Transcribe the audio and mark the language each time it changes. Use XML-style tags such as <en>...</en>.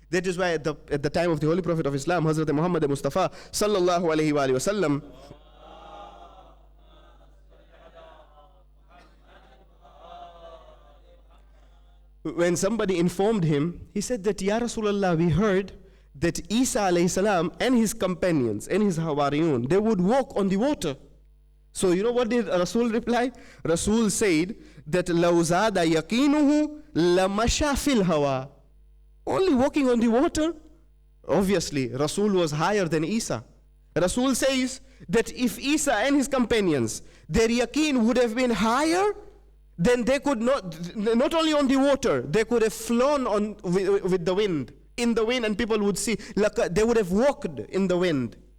<en>That is why at the time of the Holy Prophet of Islam, Hazrat Muhammad Mustafa sallallahu alayhi wa sallam, when somebody informed him, he said that, Ya Rasulullah, we heard that Isa alayhi salam and his companions and his Hawariyun, they would walk on the water. So you know what did Rasul reply? Rasul said that</en> <ar>لَوْ زَادَ يَقِينُهُ لَمَشَى فِي الْهَوَىٰ.</ar> <en>Only walking on the water? Obviously, Rasul was higher than Isa. Rasul says that if Isa and his companions, their yaqeen would have been higher, then they could not only on the water, they could have flown on with the wind, in the wind, and people would see, they would have walked in the wind.</en>